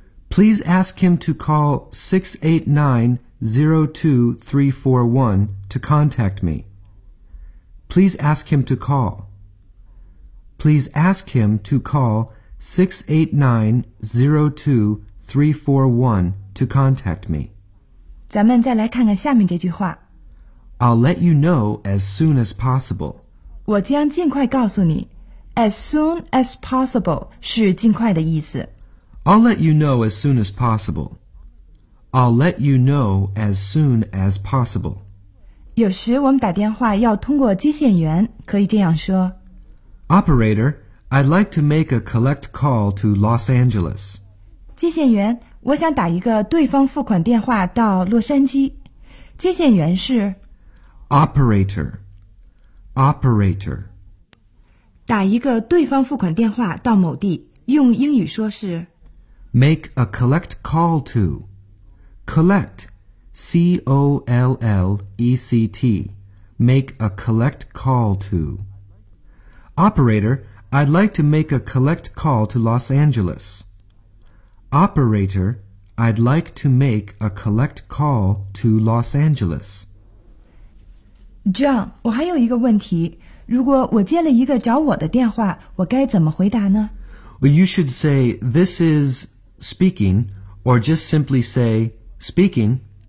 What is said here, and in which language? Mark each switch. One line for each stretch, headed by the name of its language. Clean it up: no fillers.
English: Please ask him to call 689-02341 to contact me. Please ask him to call. Please ask him to call 689-02341 to contact me.
Chinese: 咱们再来看看下面这句话。
English: I'll let you know as soon as possible.
Chinese: 我将尽快告诉你。
English: As soon as possible
Chinese: 是尽快的意思。
English: I'll let you know as soon as possible. I'll let you know as soon as possible.
Chinese: 有时我们打电话要通过接线员，可以这样说。
English: Operator, I'd like to make a collect call to Los Angeles.
Chinese: 接线员，我想打一个对方付款电话到洛杉矶。接线员是
English: Operator
Chinese: 打一个对方付款电话到某地，用英语说是
English: Make a collect call to Collect C-O-L-L-E-C-T Make a collect call to Operator, I'd like to make a collect call to Los AngelesOperator, I'd like to make a collect call to Los Angeles.
Chinese: John, 我还有一个问题。如果我接了一个找我的电话，我该怎么回答呢？
English: Well, you should say, this is speaking, or just simply say, speaking.